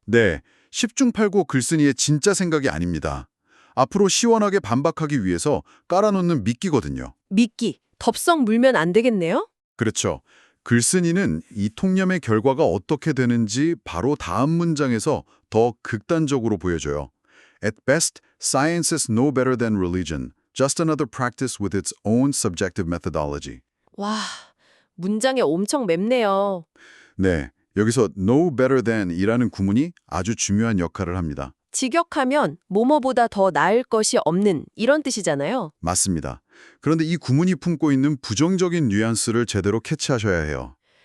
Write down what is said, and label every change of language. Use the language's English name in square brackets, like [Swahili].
[Korean] 네, 10중 8구 글쓴이의 진짜 생각이 아닙니다. 앞으로 시원하게 반박하기 위해서 깔아놓는 미끼거든요. 미끼, 덥석 물면 안 되겠네요? 그렇죠. 글쓴이는 이 통념의 결과가 어떻게 되는지 바로 다음 문장에서 더 극단적으로 보여줘요. [English] At best, science is no better than religion, just another practice with its own subjective methodology. [Korean] 와, 문장에 엄청 맵네요. 네, 여기서 no better than 이라는 구문이 아주 중요한 역할을 합니다. 직역하면 뭐뭐보다 더 나을 것이 없는 이런 뜻이잖아요. 맞습니다. 그런데 이 구문이 품고 있는 부정적인 뉘앙스를 제대로 캐치하셔야 해요.